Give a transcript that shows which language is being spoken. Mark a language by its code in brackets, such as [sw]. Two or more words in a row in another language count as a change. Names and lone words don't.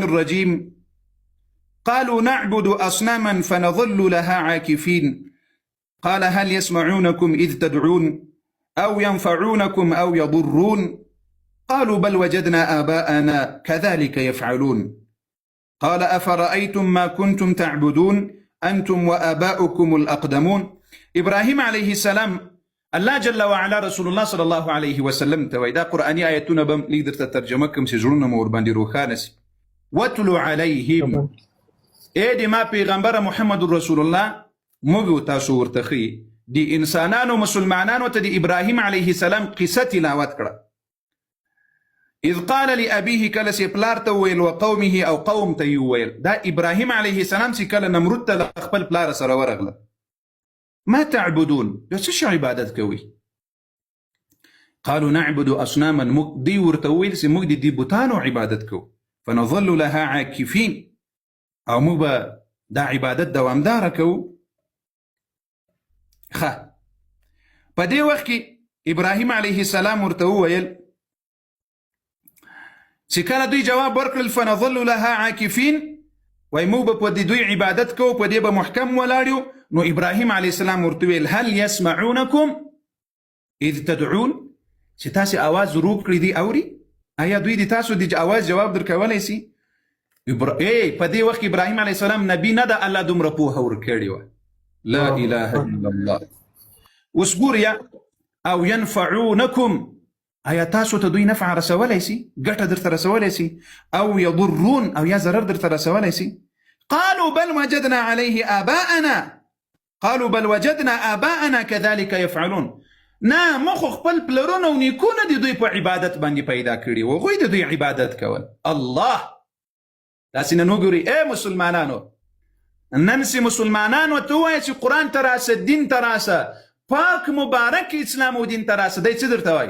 [ar] الرجيم قالوا نعبد أصناما فنظل لها عاكفين قال هل يسمعونكم إذ تدعون أو ينفعونكم أو يضرون قالوا بل وجدنا آباءنا كذلك يفعلون قال أفرأيتم ما كنتم تعبدون أنتم وآباؤكم الأقدمون. إبراهيم عليه السلام الله جل وعلا رسول الله صلی الله علیه وسلم [ps] ته وایي، دا قرآني آیتونه به لږ درته ترجمه کړم چې زړونه مو ورباندې روښانه سي. [ar] واتلو علیهم، [ps] ای د ما پیغمبره محمد [ar] رسول الله، [ps] موږ تاسو ورته ښیي د انسانانو مسلمانانو ته د ابراهیم [ar] علیه السلام [ps] قصه تلاوت کړه. [ar] اذ قال لأبيه، [ps] کله چې پلار ته وویل، وقومه او قوم ته یې وویل. دا ابراهیم [ar] علیه السلام [ps] چې کله نمرود ته خپل پلار سره ورغله، [ar] ما تعبدون، [ps] دا څه شی عبادت کوي؟ [ar] قالوا نعبد اصناما، [ps] دی ورته وویل چې موږ د دې بوتانو عبادت کوو. [ar] فنظل لها عاکفین، [ps] او موږ به دا عبادت دوامداره کوو. ښه، په دې وخت کې ابراهیم [ar] علیه السلام [ps] ورته وویل چې کله دوی جواب ورکړل [ar] فنظل لها عاکفین، [ps] وایي موږ به په دې دوی عبادت کوو، په دې به محکم ولاړ یو. نو ابراهیم [ar] علیه السلام [ps] ورته ویل [ar] هل یسمعونکم اذ تدعون، [ps] چې تاسې آواز روب کړی دی اوري؟ آیا دوی د تاسو د آواز جواب درکولی سي؟ په دې وخت ابراهیم [ar] علیه السلام [ps] نبی نه ده، الله دومره پوهه ورکړې وه. [ar] لا اله الا الله. [ps] اوس ګوریا، او ینفعونکم، آیا تاسو ته دوی نفع رسولی سي، ګټه درته رسولی سي؟ او یضرون، او یا ضرر درته رسولی سي؟ [ar] قالوا بل وجدنا عليه آباءنا، قالوا بل وجدنا آباءنا كذلك يفعلون. [ps] نه، ما خو خپل پلرونه او نیکونه د دوی په عبادت باندې پیدا کړي وو، هغوی د دوی عبادت کول. الله، داسې نن وګورئ ای مسلمانانو، نن چې مسلمانانو ته ووایه چې قرآن ته راسه، دین ته راسه، پاک مبارک اسلام او دین ته راسه، دی څه درته وایي؟